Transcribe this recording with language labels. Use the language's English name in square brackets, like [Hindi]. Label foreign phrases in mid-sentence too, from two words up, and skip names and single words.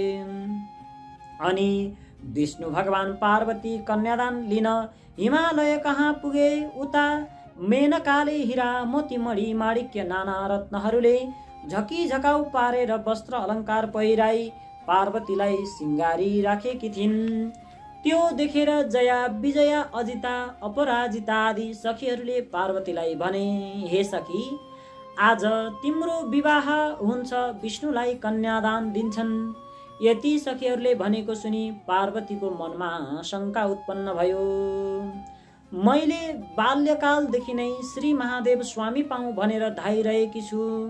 [Nepali] अनि विष्णु भगवान पार्वती कन्यादान लिन हिमालय कहाँ पुगे। उता मेनकाले हिरा, मोती, मणि, माणिक्य, नाना रत्नहरूले झकी झकाउ पारेर वस्त्र अलङ्कार पहिराई पार्वतीलाई सिंगारी राखेकी थिइन्। त्यो देखेर जया, विजया, अजिता, अपराजिता आदि सखीहरूले पार्वतीलाई भने, हे सखी, आज तिम्रो विवाह हुन्छ, विष्णुलाई कन्यादान दिन्छन्। यति सखीहरूले भनेको सुनि पार्वतीको मनमा शङ्का उत्पन्न भयो। मैले बाल्यकालदेखि नै श्री महादेव स्वामी पाऊँ भनेर धाइरहेकी छु।